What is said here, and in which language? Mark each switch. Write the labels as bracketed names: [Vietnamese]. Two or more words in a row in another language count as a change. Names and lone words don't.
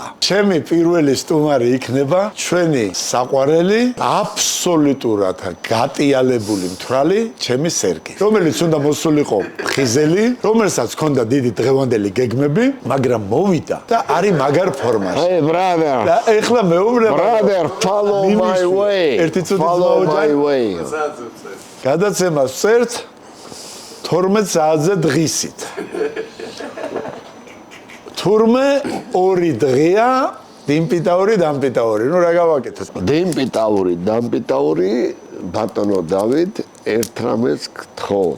[Georgian] ჩემი პირველი სტუმარი იქნება ჩვენი საყვარელი, აბსოლუტურად გატიალებული მთვრალი, ჩემი სერგი. რომელიც უნდა მოსულიყო ხიზელი, რომელსაც ჰქონდა დიდი დღევანდელი გეგმები, მაგრამ მოვიდა და არის მაგარ ფორმაში. [English] Hey brother. [Georgian] და ეხლა მეუბნება [English] Brother, follow my way. [Georgian] ერთი წუთი [English] follow my way. [Georgian] გადაცემას ვწერთ 12 საათზე დღისით. თურმე 2 დღეა დიმპიტაური დამპიტაური. ნუ რა გავაკეთოთ? დიმპიტაური, დამპიტაური, ბატონო დავით, ერთ რამეს გთხოვთ.